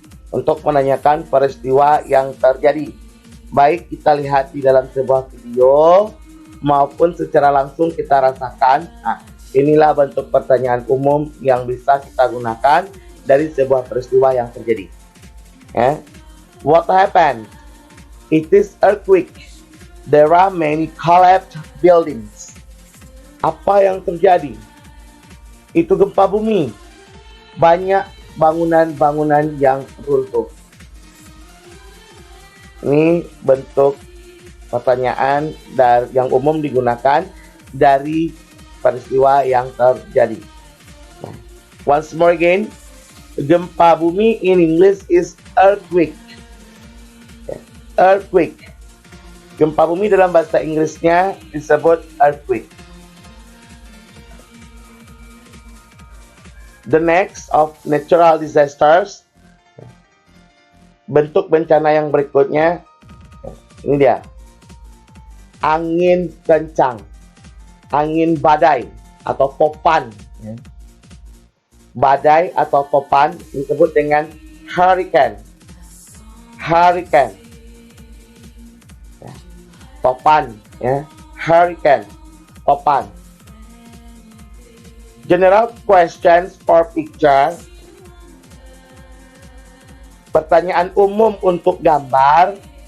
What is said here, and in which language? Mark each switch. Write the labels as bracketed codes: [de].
[id] Untuk menanyakan peristiwa yang terjadi. Baik kita lihat di dalam sebuah video maupun secara langsung kita rasakan. Nah, inilah bentuk pertanyaan umum yang bisa kita gunakan dari sebuah peristiwa yang terjadi. [en] Ya. What happened? It is earthquake. There are many collapsed buildings. [id] Apa yang terjadi? Itu gempa bumi. Banyak bangunan-bangunan yang runtuh. Ini bentuk pertanyaan yang umum digunakan dari peristiwa yang terjadi. [en] Nah, once more again, [id] gempa bumi [en] in English is earthquake. Earthquake. [id] Gempa bumi dalam bahasa Inggrisnya disebut earthquake. [en] The next of natural disasters. [id] Bentuk bencana yang berikutnya. Ini dia. angin kencang, angin badai atau topan. Ya. Badai atau topan disebut dengan hurricane. Hurricane. Ya. Topan, ya. [en] Hurricane, topan. General questions for picture. [id] Pertanyaan umum untuk gambar.